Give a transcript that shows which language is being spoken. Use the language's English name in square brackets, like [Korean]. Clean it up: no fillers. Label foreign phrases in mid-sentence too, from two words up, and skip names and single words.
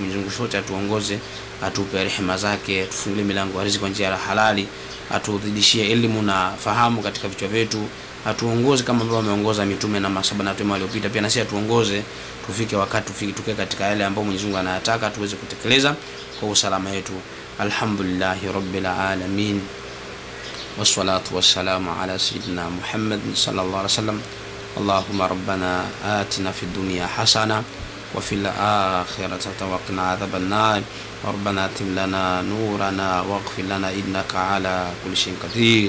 [Swahili] Mwenyezi Mungu sote atuongoze, atupe rehema zake, tufungulie milango ya riziki kwa njia ya halali, atudhidishie elimu na fahamu katika vichwa vyetu, atuongoze kama ambavyo ameongoza mitume na masaba na wema waliopita. Pia na sisi atuongoze tufike wakati tuke katika yale ambayo Mwenyezi Mungu anayataka tuweze kutekeleza kwa usalama wetu. [Arabic] الحمد لله رب العالمين والصلاة والسلام على سيدنا محمد صلى الله عليه وسلم. اللهم ربنا آتنا في الدنيا حسنة وفي الآخرة وقنا عذاب النار. ربنا اتم لنا نورنا واغفر لنا إنك على كل شيء قدير.